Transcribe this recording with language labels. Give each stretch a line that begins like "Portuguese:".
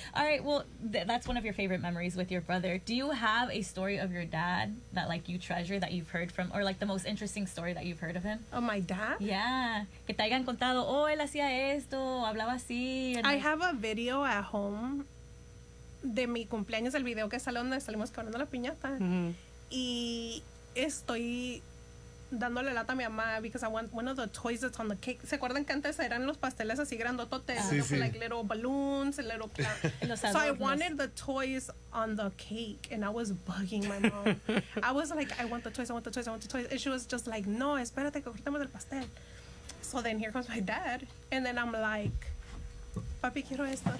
English: All right, well, that's one of your favorite memories with your brother. Do you have a story of your dad that, like, you treasure, that you've heard from? Or, like, the most interesting story that you've heard of him? Oh, my dad? Yeah.
Spanish: Que te hayan contado, oh, él hacía esto, hablaba así.
English: I have a video at home
Spanish: de mi cumpleaños, el video que sale donde salimos quebrando la piñata.
English: Mm-hmm.
Spanish: Y estoy dándole lata a mi mamá,
English: because I want one of the toys that's on the cake.
Spanish: ¿Se acuerdan que antes eran los pasteles así grandototes? Sí, sí.
English: Like little balloons, little clouds. So I wanted the toys on the cake, and I was bugging my mom. I was like, I want the toys, I want the toys, I want the toys. And she was just like,
Spanish: no, espérate, que cortemos el pastel.
English: So then here comes my dad, and then I'm like,
Spanish: papi, quiero esto.